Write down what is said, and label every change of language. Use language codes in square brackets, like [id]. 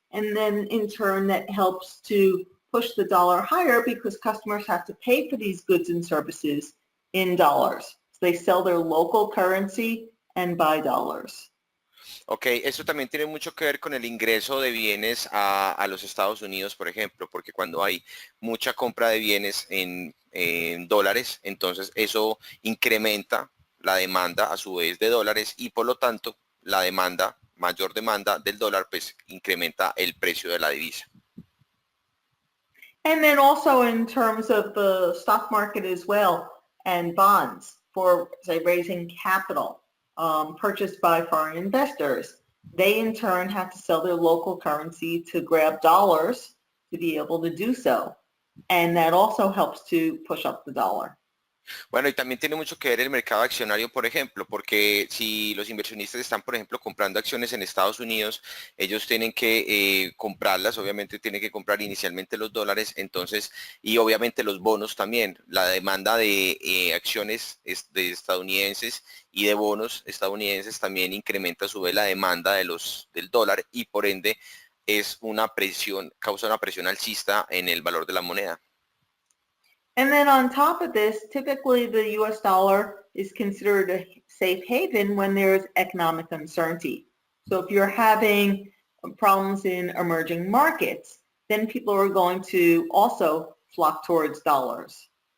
[en] And then in turn, that helps to push the dollar higher because customers have to pay for these goods and services in dollars. So they sell their local currency and buy dollars. [es] Ok, eso también tiene mucho que ver con el ingreso de bienes a los Estados Unidos, por ejemplo, porque cuando hay mucha compra de bienes en dólares, entonces eso incrementa la demanda a su vez de dólares y por lo tanto la demanda, mayor demanda del dólar, pues incrementa el precio de la divisa. [en] And then also in terms of the stock market as well and bonds for, say, raising capital. Purchased by foreign investors. They in turn have to sell their local currency to grab dollars to be able to do so. And that also helps to push up the dollar. [es] Bueno, y también tiene mucho que ver el mercado accionario, por ejemplo, porque si los inversionistas están, por ejemplo, comprando acciones en Estados Unidos, ellos tienen que comprarlas, obviamente tienen que comprar inicialmente los dólares, entonces, y obviamente los bonos también. La demanda de acciones de estadounidenses y de bonos estadounidenses también incrementa a su vez la demanda del dólar y por ende es una presión, causa una presión alcista en el valor de la moneda. [en] And then on top of this, typically the US dollar is considered a safe haven when there's economic uncertainty. So if you're having problems in emerging markets, then people are going to also flock towards dollars.